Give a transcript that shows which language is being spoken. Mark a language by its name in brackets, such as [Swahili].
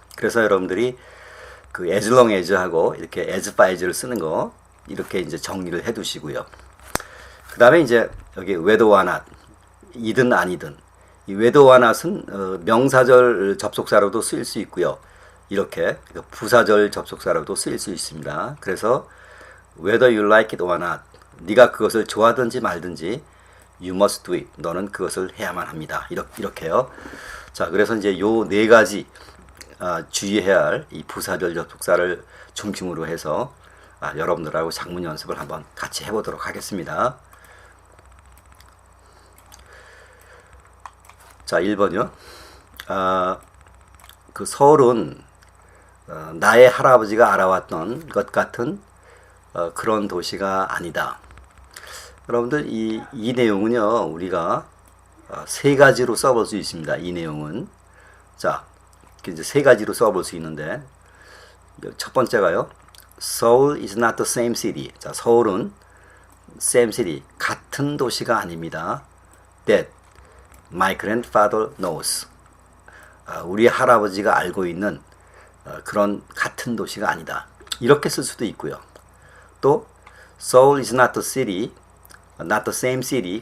[Korean] 그래서 여러분들이 그 as long as 하고 이렇게 as far as를 쓰는 거 이렇게 이제 정리를 해 두시고요. 그 다음에 이제 여기 whether or not 이든 아니든 이 whether or not은 명사절 접속사로도 쓰일 수 있고요. 이렇게 부사절 접속사로도 쓰일 수 있습니다. [English] 그래서 whether you like it or not 네가 그것을 좋아하든지 말든지 you must do it 너는 그것을 해야만 합니다. [Korean] 이렇게요. 자 그래서 이제 요 네 가지 주의해야 할 이 부사절 접속사를 중심으로 해서 여러분들하고 작문 연습을 한번 같이 해보도록 하겠습니다. 자 1번이요. 그 서울은 나의 할아버지가 알아왔던 것 같은 그런 도시가 아니다. 여러분들 이 내용은요 우리가 세 가지로 써볼 수 있습니다. 이 내용은 자 이제 세 가지로 써볼 수 있는데 첫 번째가요. [English] Seoul is not the same city. [Korean] 자 서울은 same city 같은 도시가 아닙니다. [English] That my grandfather knows. [Korean] 우리 할아버지가 알고 있는 그런 같은 도시가 아니다. 이렇게 쓸 수도 있고요. [English] 또 Seoul is not the city, not the same city.